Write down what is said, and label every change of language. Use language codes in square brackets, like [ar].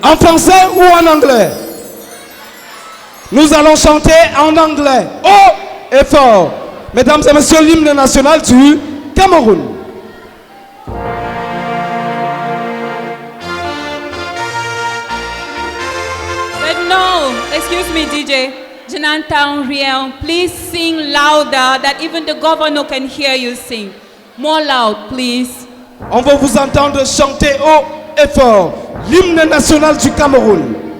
[fr] En français ou en anglais? Nous allons chanter en anglais, haut et fort. Mesdames et messieurs, l'hymne national du Cameroun. [en] But no, excuse me DJ, [fr] je n'entends rien. [en] Please sing louder that even the governor can hear you sing. More loud, please. [fr] On va vous entendre chanter haut et fort l'hymne national du Cameroun.